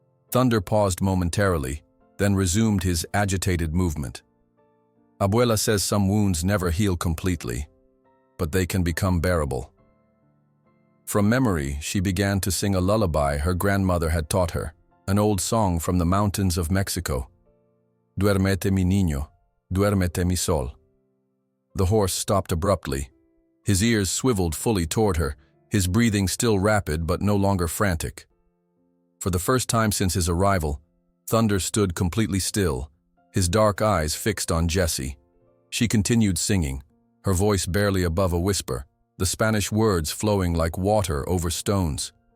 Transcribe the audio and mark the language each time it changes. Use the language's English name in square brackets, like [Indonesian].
[English] Thunder paused momentarily, then resumed his agitated movement. Abuela says some wounds never heal completely, but they can become bearable. From memory, she began to sing a lullaby her grandmother had taught her, an old song from the mountains of Mexico. [Spanish] Duérmete mi niño, duérmete mi sol. [English] The horse stopped abruptly. His ears swiveled fully toward her, his breathing still rapid but no longer frantic. For the first time since his arrival, Thunder stood completely still, his dark eyes fixed on Jessie. She continued singing, her voice barely above a whisper, the Spanish words flowing like water over stones.